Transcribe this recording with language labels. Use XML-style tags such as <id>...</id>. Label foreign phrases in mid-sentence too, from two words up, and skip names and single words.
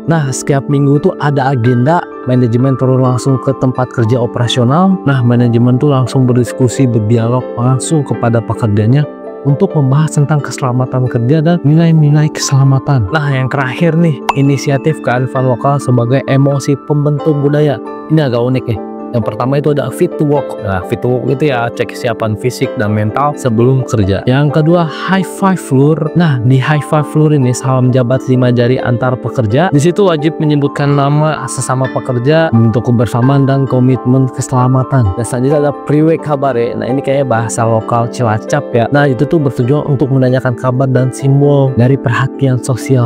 <id>Nah, setiap minggu tuh ada agenda, manajemen turun langsung ke tempat kerja operasional. Nah, manajemen tuh langsung berdiskusi, berdialog langsung kepada pekerjanya untuk membahas tentang keselamatan kerja dan nilai-nilai keselamatan. Nah, yang terakhir nih, inisiatif kearifan lokal sebagai emosi pembentuk budaya. Ini agak unik ya. Yang pertama itu ada</id> <en>fit to work.</en> <id>Nah,</id> <en>fit to work</en> <id>itu ya cek kesiapan fisik dan mental sebelum kerja. Yang kedua,</id> <en>high five floor.</en> <id>Nah, di</id> <en>high five floor</en> <id>ini salam jabat 5 jari antar pekerja. Di situ wajib menyebutkan nama sesama pekerja, bentuk kebersamaan dan komitmen keselamatan. Dan selanjutnya ada</id> <jv>priwe kabare.</jv> <id>Nah, ini kayaknya bahasa lokal Cilacap ya. Nah, itu tuh bertujuan untuk menanyakan kabar dan simbol dari perhatian sosial.</id>